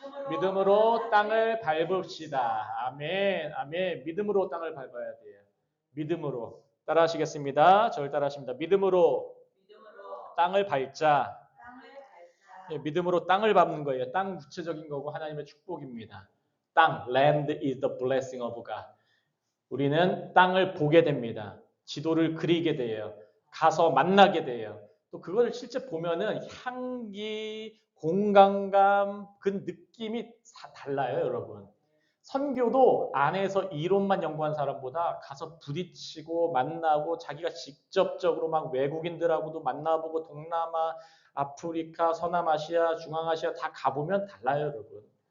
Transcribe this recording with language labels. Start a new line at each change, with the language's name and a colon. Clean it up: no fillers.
Korean: 믿음으로 땅을 밟읍시다. 아멘. 아멘. 믿음으로 땅을 밟아야 돼요. 믿음으로. 따라하시겠습니다. 저를 따라하십니다. 믿음으로 땅을 밟자. 예, 믿음으로 땅을 밟는 거예요. 땅 구체적인 거고 하나님의 축복입니다.
English: 땅, land is the blessing of God.
Korean: 우리는 땅을 보게 됩니다. 지도를 그리게 돼요. 가서 만나게 돼요. 또 그걸 실제 보면은 향기, 공간감, 그 느낌이 다 달라요, 여러분. 선교도 안에서 이론만 연구한 사람보다 가서 부딪히고 만나고 자기가 직접적으로 막 외국인들하고도 만나보고 동남아, 아프리카, 서남아시아, 중앙아시아 다 가보면 달라요, 여러분.